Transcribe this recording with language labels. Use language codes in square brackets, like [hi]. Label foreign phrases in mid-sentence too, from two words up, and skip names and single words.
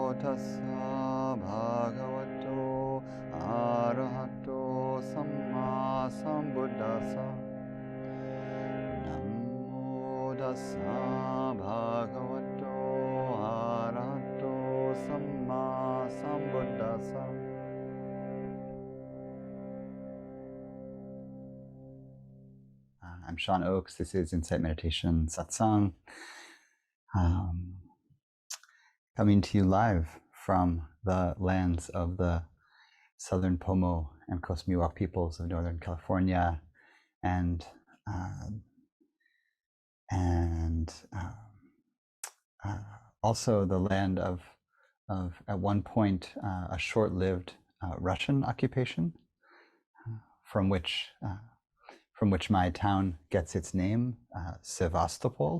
[pi] tassa bhagavato arahato sammāsambuddhasa. Namo tassa bhagavato arahato sammāsambuddhasa. [en] I'm Feit Oakes. This is Insight Meditation Satsang. Coming to you live from the lands of the southern Pomo and Coast Miwok peoples of Northern California, and also the land of at one point a short-lived Russian occupation, from which my town gets its name, Sevastopol.